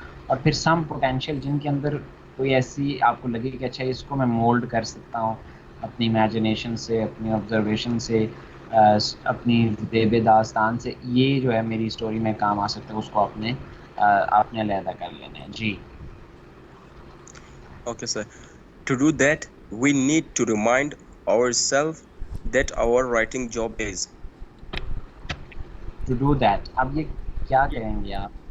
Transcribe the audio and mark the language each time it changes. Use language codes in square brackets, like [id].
[ur] اور پھر [en] some potential [ur] جن کے اندر کوئی ایسی آپ کو لگے کہ اچھا اس کو میں مولڈ کر سکتا ہوں اپنی امیجنیشن سے، اپنی آبزرویشن سے، اپنی دیب داستان سے، یہ جو ہے میری اسٹوری میں کام آ سکتا ہے، اس کو آپ نے علیحدہ کر لینا ہے. جی [en] Okay, sir. To do that, we need to remind ourselves that our writing job is. To do that, [ur] اب یہ کیا کریں گے آپ؟